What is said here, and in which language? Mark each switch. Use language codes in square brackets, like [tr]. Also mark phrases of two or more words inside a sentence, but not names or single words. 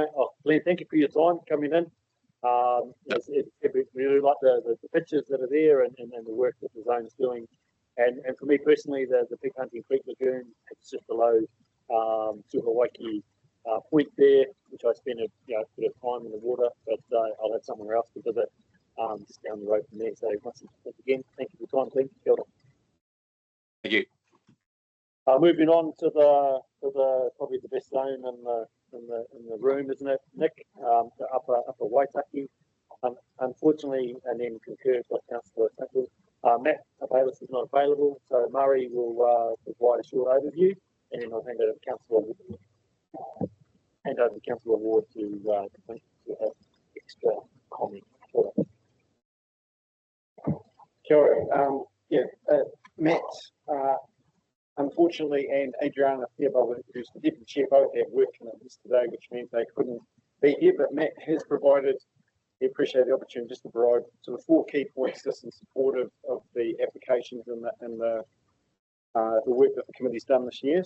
[en] Oh, Glenn, thank you for your time coming in. We really like the pictures that are there and the work that the zone is doing. And for me personally, the Pig Hunting Creek Lagoon, it's just below Uwha Point there, which I spent a bit of time in the water, but I'll have somewhere else to visit just down the road from there. So once again, thank you for your time, Glenn. [mi] Kia ora. [en] Thank you. Moving on to the probably the best zone in the room, isn't it, Nick? The upper Waitaki. Unfortunately, and then concurred by Councillor Tuckle, Matt Bayless is not available, so Murray will provide a short overview, and then I'll hand over to Councillor Ward to have extra comment. [mi] Kia ora. [en] Matt, unfortunately, and Adriana Theobald, who's the Deputy Chair, both have work commitments today, which means they couldn't be here, but Matt has provided, we appreciate the opportunity just to provide sort of 4 key points just in support of the applications and the work that the committee's done this year.